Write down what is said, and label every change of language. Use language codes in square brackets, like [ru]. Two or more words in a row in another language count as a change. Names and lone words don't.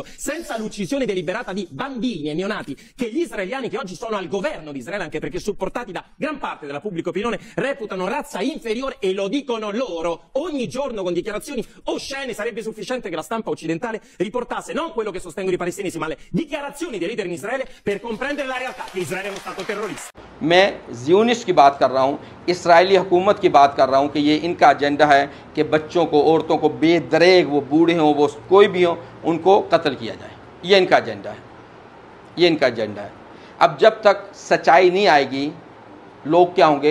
[it] Senza l'uccisione deliberata di bambini e neonati, che gli israeliani che oggi sono al governo di Israele, anche perché supportati da gran parte della pubblica opinione, reputano razza inferiore, e lo dicono loro ogni giorno con dichiarazioni oscene. Sarebbe sufficiente che la stampa occidentale riportasse non quello che sostengono i palestinesi, ma le dichiarazioni dei leader in Israele per comprendere la realtà che Israele è uno stato terrorista. [hi] मैं ज़ियोनिस्ट की बात कर रहा हूँ, इसराइली हुकूमत की बात कर रहा हूँ कि ये इनका एजेंडा है कि बच्चों को, औरतों को बेदरेग, वो बूढ़े हों, वो कोई भी हों, उनको कत्ल किया जाए। ये इनका एजेंडा है, ये इनका एजेंडा है। अब जब तक सच्चाई नहीं आएगी, लोग क्या होंगे?